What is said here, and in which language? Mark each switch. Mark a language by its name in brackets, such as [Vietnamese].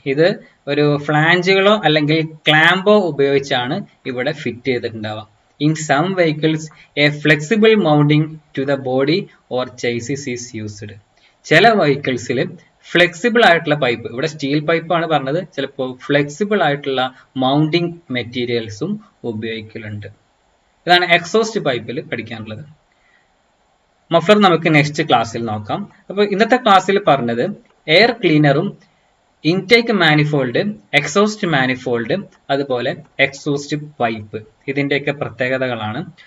[Malayalam] ഇത് ഒരു ഫ്ലാഞ്ചുകളോ അല്ലെങ്കിൽ ക്ലാമ്പോ ഉപയോഗിച്ചാണ് ഇവിടെ fit ചെയ്തിട്ടുണ്ടാവുക. [English] In some vehicles, a flexible mounting to the body or chassis is used. [Malayalam] ചില വെഹിക്കിൾസിൽ ഫ്ലെക്സിബിൾ ആയിട്ടുള്ള പൈപ്പ്, ഇവിടെ സ്റ്റീൽ പൈപ്പ് ആണ് പറഞ്ഞത്, ചിലപ്പോൾ ഫ്ലെക്സിബിൾ ആയിട്ടുള്ള മൗണ്ടിങ് മെറ്റീരിയൽസും ഉപയോഗിക്കലുണ്ട്. ഇതാണ് എക്സോസ്റ്റ് പൈപ്പിൽ പഠിക്കാനുള്ളത്. മഫ്ലർ നമുക്ക് നെക്സ്റ്റ് ക്ലാസ്സിൽ നോക്കാം. അപ്പോൾ ഇന്നത്തെ ക്ലാസ്സിൽ പറഞ്ഞത് air ക്ലീനറും intake manifold, exhaust manifold, അതുപോലെ എക്സോസ്റ്റ് പൈപ്പ്, ഇതിന്റെയൊക്കെ പ്രത്യേകതകളാണ്.